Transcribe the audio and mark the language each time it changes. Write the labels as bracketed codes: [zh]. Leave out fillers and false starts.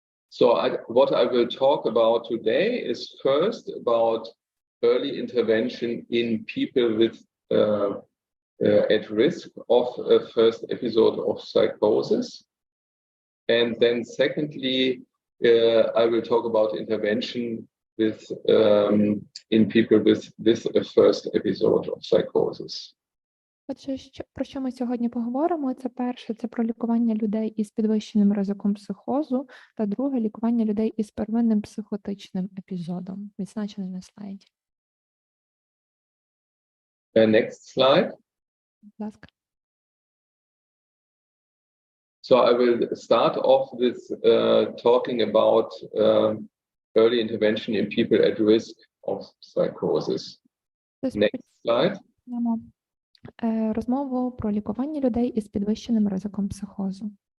[en] So what I will talk about today is first about early intervention in people with at risk of a first episode of psychosis. And then secondly, I will talk about intervention with in people with a first episode of psychosis. [uk] Отже, про що ми сьогодні поговоримо? Це перше, це про лікування людей із підвищеним ризиком психозу, та друге, лікування людей із первинним психотичним епізодом, відзначений на слайді. [en] Next slide. [uk] Будь ласка. [en] So I will start off with talking about early intervention in people at risk of psychosis. Next slide. [uk] Розмову про лікування людей із підвищеним ризиком психозу.